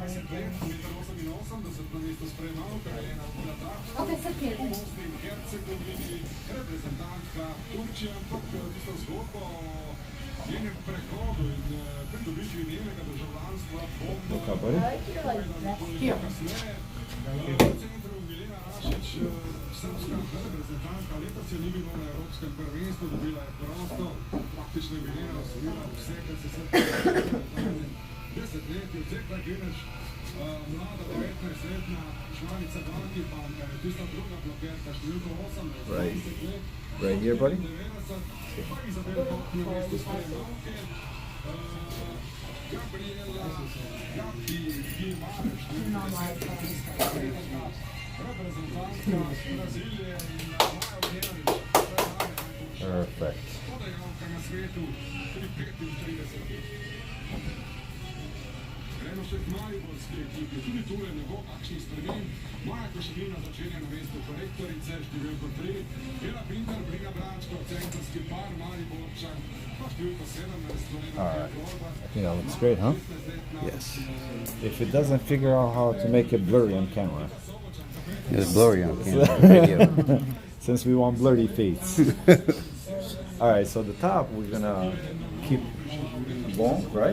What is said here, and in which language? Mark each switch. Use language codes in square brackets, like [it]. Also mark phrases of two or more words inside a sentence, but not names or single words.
[en] Okay, it's okay. Look up, buddy. Here. [sl] Srpska reprezentantka letos je ni bilo na evropskem prvenstvu, dobila je prosto, praktično je bila osvojila vse, kar se desetletji, odsekla Gineš, mlada 19-letna članica Banki banka, je tista druga blokerka, številko 18, [en] Right here, buddy. [sl] pa Izabel Kop na mestu spremljavke, Gabriela Gabi Gimareš, reprezentantka Brazilije in Maja Vjerič, [en] Perfect. [sl] podajalka na svetu pri 35. Gremo še k mariborski ekipi, tudi tule ne bo kakšnih sprememb. Maja Koševina začenja na mestu korektorice, številko 3, Ela Pintar, Brina Brančko, centrski par, Mariborčan, pa številko 17, [en] Alright. I think that looks great, huh? Yes. If it doesn't figure out how to make it blurry on camera. It's blurry on camera. Video. Since we want blurry feeds. Alright, so the top we're gonna keep long, right?